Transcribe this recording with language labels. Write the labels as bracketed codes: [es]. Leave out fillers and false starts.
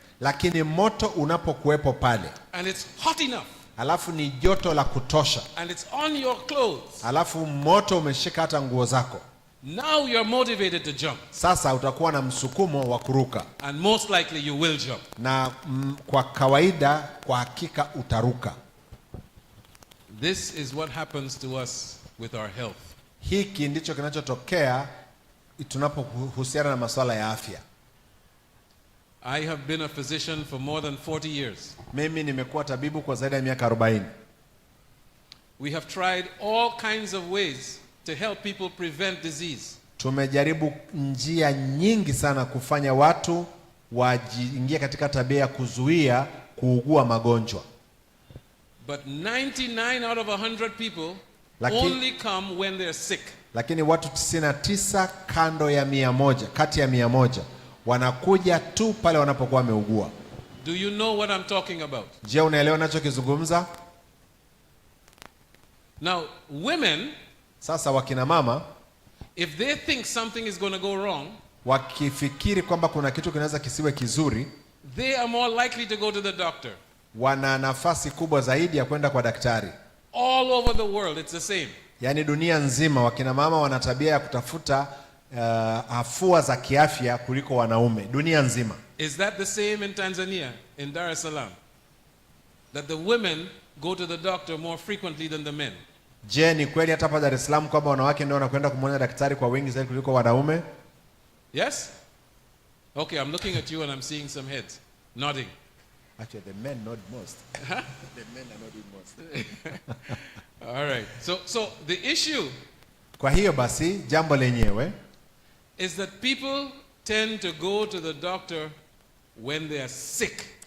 [sw] lakini moto unapokuwepo pale, [en] and it's hot enough, [sw] alafu ni joto la kutosha, [en] and it's on your clothes, [sw] alafu moto umeshika hata nguo zako, [en] now you're motivated to jump. [sw] Sasa utakuwa na msukumo wa kuruka. [en] And most likely you will jump. [sw] Na kwa kawaida, kwa hakika utaruka. [en] This is what happens to us with our health. [sw] Hiki ndicho kinachotokea tunapohusiana na masuala ya afya. [en] I have been a physician for more than 40 years. [sw] Mimi nimekuwa tabibu kwa zaidi ya miaka 40. [en] We have tried all kinds of ways to help people prevent disease. [sw] Tumejaribu njia nyingi sana kufanya watu wajiingie katika tabia ya kuzuia kuugua magonjwa. [en] But 99 out of 100 people only come when they're sick. [sw] Lakini watu 99 kati ya 100 wanakuja tu pale wanapokuwa wameugua. [en] Do you know what I'm talking about? [sw] Je, unaelewa ninachokizungumza? [en] Now, women, [sw] sasa wakina mama, [en] if they think something is going to go wrong, [sw] wakifikiri kwamba kuna kitu kinaweza kisiwe kizuri, [en] they are more likely to go to the doctor. [sw] Wana nafasi kubwa zaidi ya kwenda kwa daktari. [en] All over the world it's the same. [sw] Yaani dunia nzima wakina mama wana tabia ya kutafuta afua za kiafya kuliko wanaume dunia nzima. [en] Is that the same in Tanzania, in Dar es Salaam? That the women go to the doctor more frequently than the men? [sw] Je, ni kweli hata hapa Dar es Salaam kwamba wanawake ndio wanakwenda kumwona daktari kwa wingi zaidi kuliko wanaume? [en] Yes? Okay, I'm looking at you and I'm seeing some heads nodding. Actually, the men nod most. The men are nodding most. All right. So the issue, [sw] kwa hiyo basi jambo lenyewe, [en] is that people tend to go to the doctor when they are sick.